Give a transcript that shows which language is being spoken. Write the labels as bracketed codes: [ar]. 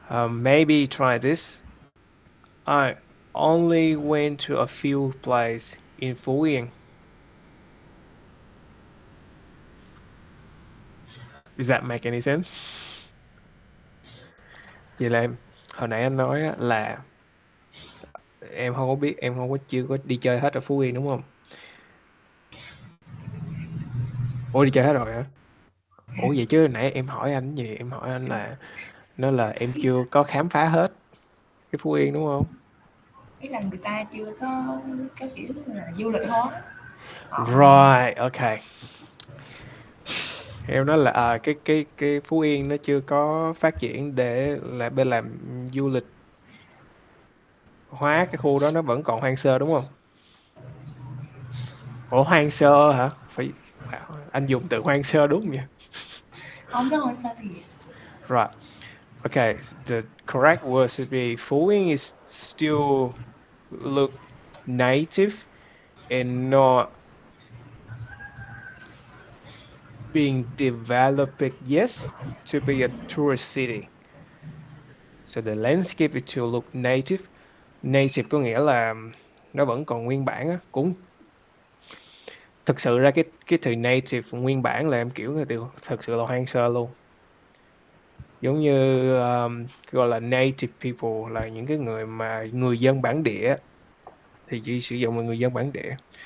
[en] Maybe try this. I only went to a few places in Phú Yên. Does that make any sense? [vi] Vậy là hồi nãy anh nói là em không có biết, em không có chưa có đi chơi hết ở Phú Yên đúng không? Ủa đi chơi hết rồi hả? Ủa vậy chứ nãy em hỏi anh gì? Em hỏi anh là nó là em chưa có khám phá hết cái Phú Yên đúng không? Ý là người ta chưa có kiểu là du lịch hóa. [en] Right, okay. [vi] Em nói là cái Phú Yên nó chưa có phát triển để là bên làm du lịch hóa, cái khu đó nó vẫn còn hoang sơ đúng không? Ủa hoang sơ hả? Phải anh dùng từ hoang sơ đúng nhỉ? Không đó, sao thì [en] Right. Okay, the correct word should be Phú Yên is still look native and not being developed yet to be a tourist city. So the landscape it will look native. [vi] Native có nghĩa là nó vẫn còn nguyên bản á. Cũng thực sự ra cái từ native nguyên bản là em kiểu người ta thực sự là hoang sơ luôn. Giống như gọi là native people là những cái người mà người dân bản địa thì chỉ sử dụng là người dân bản địa.